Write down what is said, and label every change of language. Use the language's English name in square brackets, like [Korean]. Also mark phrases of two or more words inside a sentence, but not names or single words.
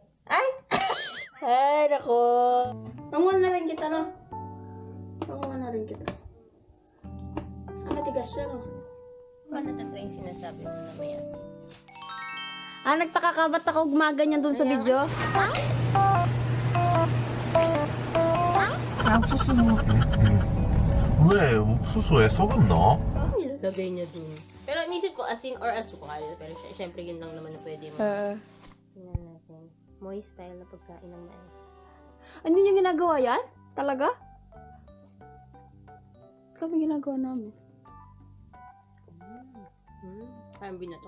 [Filipino] Ay! Ay, nako. Panguha na rin kita, no? Panguha na rin kita. Ang matigas siya, no? Paano totoo yung sinasabi mo na may asin? Nagtaka ka ba't ako gumaganyan dun sa video? [Korean] 옥수수 넣을게. 왜? 옥수수에 소금 넣어? [Filipino] Ano nilalagay niya dun? Pero inisip ko asin or asukal. Pero syempre yun lang naman na pwede mo. Tingnan natin. [English] Moist style [Filipino] na pagkain ng mais. Ano yung ginagawa yan? Talaga? Kami ginagawa namin. Parang binatong.